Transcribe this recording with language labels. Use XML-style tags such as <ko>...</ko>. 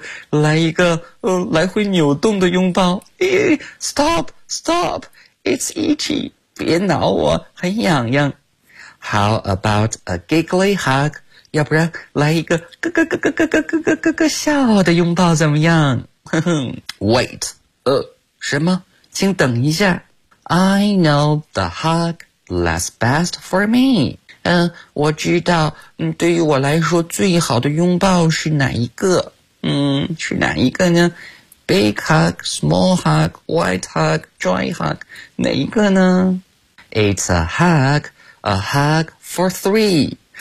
<zh>来一个来回扭动的拥抱。</zh> <en>Stop, stop, it's itchy, 别挠我，很痒痒。 How about a giggly hug?</en> <zh>要不然来一个咯咯咯咯咯咯咯咯咯咯笑的拥抱怎么样？</zh> <en>Wait,</en> <zh>什么？请等一下。</zh> <en>I know the hug lasts best for me.</en> <zh>我知道，对于我来说最好的拥抱是哪一个？是哪一个呢 ？ Big hug, small hug, white hug, dry hug，哪一个呢</zh> <en>？It's a hug. A hug for three.</en>